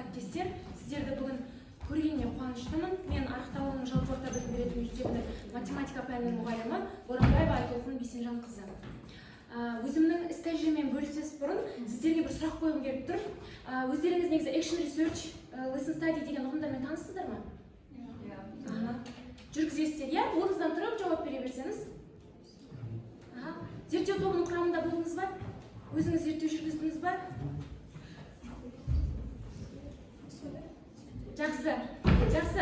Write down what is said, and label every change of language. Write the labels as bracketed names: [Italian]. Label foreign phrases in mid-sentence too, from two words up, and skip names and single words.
[Kazakh] әріптестер, сіздерді бүгін көргеніне қуаныштымын. Мен Арықтауының жалпы орта білім беретін мектебінің математика пәнінің мұғалімі Боранбаева Айтолқын Бейсенжанқызы. Өзімнің іс тәжірибеммен бөлісес бұрын сіздерге бір сұрақ қойғым келіп тұр. Өздеріңіз негізі [English] action research, lesson study [Kazakh] деген ұғымдармен таныссыздар ма? Жүргізесіздер, иә? Орныңыздан тұрып жауап бере берсеңіз. Зерттеу тобының құрамында болдыңыз ба? Өзіңіз зерттеу жүргіздіңіз ба? Жақсы.